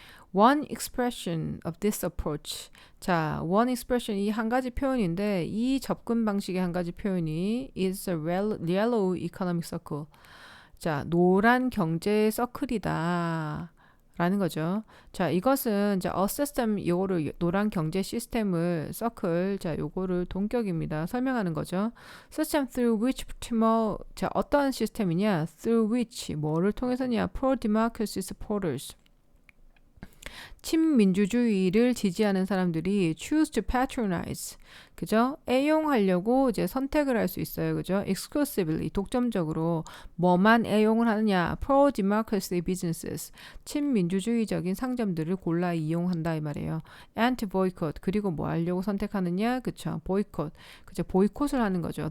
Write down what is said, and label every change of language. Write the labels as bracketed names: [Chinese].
[English] One expression of this approach. [Korean] 자, one expression 이 한 가지 표현인데 이 접근 방식의 한 가지 표현이 [English] is a yellow economic circle. [Korean] 자, 노란 경제 서클이다. 라는 거죠. 자, 이것은 이제 a system 요거를 노란 경제 시스템을 서클 자, 요거를 동격입니다. 설명하는 거죠. system through which 자, 어떤 시스템이냐? through which 뭐를 통해서냐? [English] pro democracy supporters [Korean] 친민주주의를 지지하는 사람들이 [English] choose to patronize, 그죠? [Korean] 애용하려고 이제 선택을 할 수 있어요, 그죠? exclusively, 독점적으로 뭐만 애용을 하느냐? pro-democracy businesses, 친민주주의적인 상점들을 골라 이용한다 이 말이에요. [English] and to boycott, [Korean] 그리고 뭐 하려고 선택하느냐? 그쵸? boycott, 그죠? 보이콧을 하는 거죠.